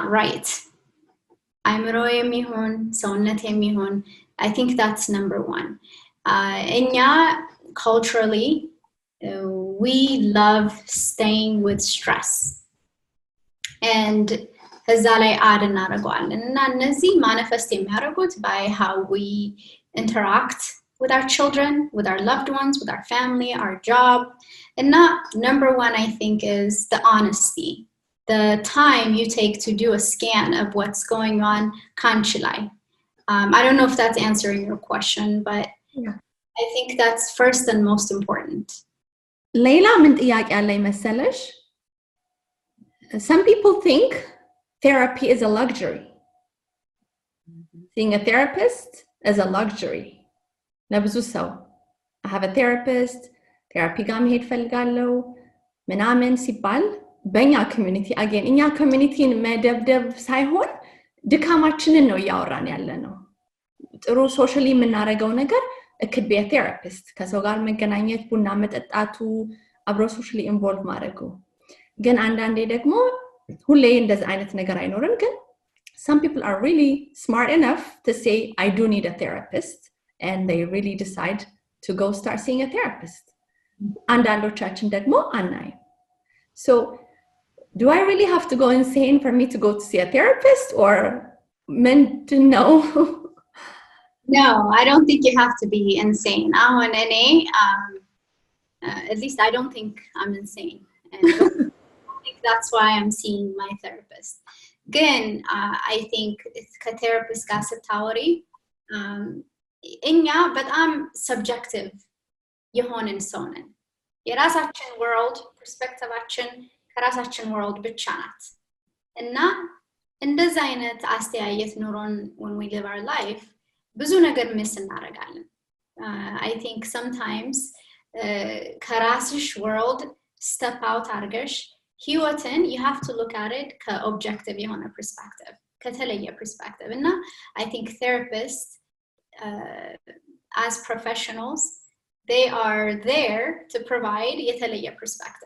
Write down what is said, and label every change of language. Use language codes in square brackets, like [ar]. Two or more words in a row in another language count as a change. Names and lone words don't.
[en] right [am] አዕምሮ የሚሆን ሰውነት የሚሆን [en] I think that's number one እኛ culturally we love staying with stress and [am] ከዛ ላይ add እናደርገዋለን እና እነዚህ manifest የሚያደርጉት [en] by how we interact with our children with our loved ones with our family our job and number one I think is the honesty the time you take to do a scan of what's going on consciously I don't know if that's answering your question but yeah. I think that's first and most important [am] ሌላ ምን ጥያቄ አለኝ መሰለሽ [en] some people think therapy is a luxury seeing a therapist is a luxury [am] ለብዙ ሰው [en] I have a therapist [am] therapy ጋር መሄድ ፈልጋለሁ ምናምን ሲባል በእኛ community again እኛ communityን መደብደብ ሳይሆን ድካማችንን ነው ያወራን ያለነው ጥሩ socially የምናረጋው ነገር [en] it could be a therapist [am] ከሰው ጋር መገናኘት ቡና መጠጣቱ አብሮ [en] socially involved [am] ማድረጉ ግን አንዳንዴ ደግሞ ሁሌ እንደዛ አይነት ነገር አይኖርም ግን [en] some people are really smart enough to say I do need a therapist and they really decide to go start seeing a therapist [am] አንዳንዶቻችን ደግሞ አናይ [en] so do I really have to go insane for me to go to see a therapist or meant to know No, I don't think you have to be insane. At least I don't think I'm insane. And I don't think that's why I'm seeing my therapist. Again, I think [am] ከቴራፒስት ጋር ስታወሪ እኛ በጣም ሰብጀክቲቭ የሆንን ሰው ነን። የራሳችን ወርልድ ፐርስፔክቲቫችን ከራሳችን ወርልድ ብቻ ናት እና እንደዛ አይነት አስተያየት ኑሮን [en] when we live our life [am] ብዙ ነገር ሚስ እናደርጋለን። [en] I think sometimes ከራስሽ world step out [am] አድርገሽ ህይወትን [en] you have to look at it [am] ከobjective የሆነ perspective ከተለየ perspective እና [en] I think therapists as professionals they are there to provide [am] የተለየ perspective.